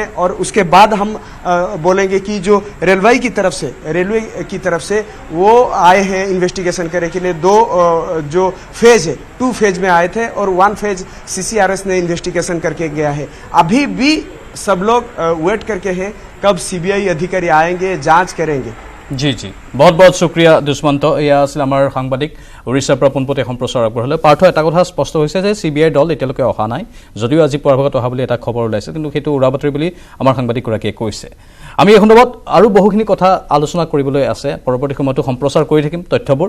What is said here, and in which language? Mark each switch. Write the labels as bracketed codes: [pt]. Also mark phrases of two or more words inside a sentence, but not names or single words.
[hi] और उसके बाद हम बोलेंगे कि जो रेलवे की तरफ से वो आए हैं इन्वेस्टिगेशन करने के लिए। 2 जो फेज है, 2 फेज में आए थे और 1 फेज सीसीआरएस ने इन्वेस्टिगेशन करके गया है। अभी भी सब लोग वेट करके हैं कब सीबीआई अधिकारी आएंगे, जांच करेंगे। जी बहुत बहुत शुक्रिया दुष्मন্ত। [as] এয়া আছিল আমাৰ সাংবাদিক উৰিষ্যাৰ পৰা পোনপটীয়া সম্প্ৰচাৰ আগবঢ়ালে। পাৰ্থ, এটা কথা স্পষ্ট হৈছে যে চিবিআইৰ দল এতিয়ালৈকে অহা নাই, যদিও আজি পুৱাৰ ভাগত অহা বুলি এটা খবৰ ওলাইছে, কিন্তু সেইটো উৰাবাতৰি বুলি আমাৰ সাংবাদিকগৰাকীয়ে কৈছে। আমি এই সন্দৰ্ভত আৰু বহুখিনি কথা আলোচনা কৰিবলৈ আছে, পৰৱৰ্তী সময়তো সম্প্ৰচাৰ কৰি থাকিম তথ্যবোৰ।